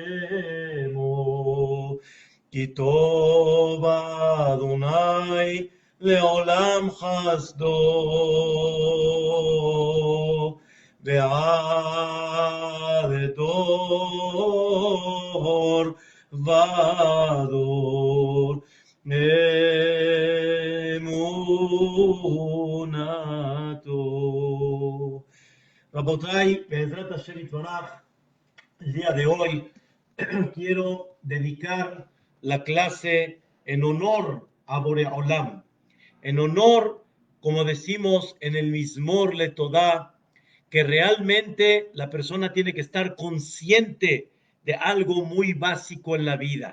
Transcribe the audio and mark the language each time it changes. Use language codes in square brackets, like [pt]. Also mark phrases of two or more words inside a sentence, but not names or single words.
[he] שמו, כי טוב אדוני לעולם חסדו, ועד דור ודור אמונתו. רבותי, בעזרת השם יתברך, [es] el día de hoy quiero dedicar la clase en honor a Boreolam, en honor, como decimos en el Mizmor LeTodá, que realmente la persona tiene que estar consciente de algo muy básico en la vida.